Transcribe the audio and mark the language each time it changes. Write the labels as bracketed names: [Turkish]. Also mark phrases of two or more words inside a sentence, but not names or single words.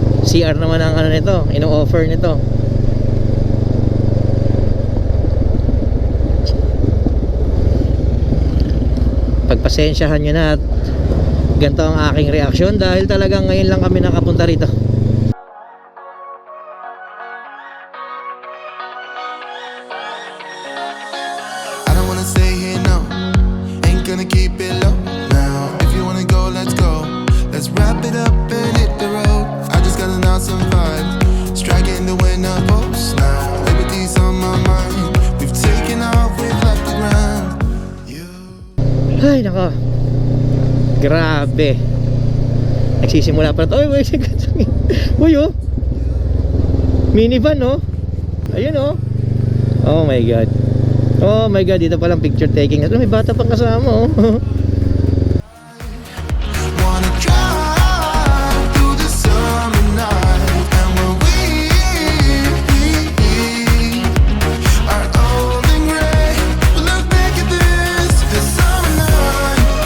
[Filipino] CR naman ang ano nito, ino-offer nito. Pagpasensyahan nyo na at ganito ang aking reaksyon dahil talagang ngayon lang kami nakapunta rito. [English] I don't wanna stay here, no. Ain't gonna keep it low now. If you wanna go, let's go. Let's wrap it up and hit the road. I just got an awesome vibe. Striking the winner post now. Liberty's on my mind. We've taken off, we've left the ground. You. [Filipino] Ay nako, grabe. Nagsisimula pa ito. Uy, uy, oh, minivan, oh. Ayun, [English] oh. Oh my god. Oh my god, [Filipino] dito palang [English] picture taking. [Filipino] May bata pang kasama, oh. [English] Wanna drive through the summer night. And when we are old and gray, we'll look back at this summer night.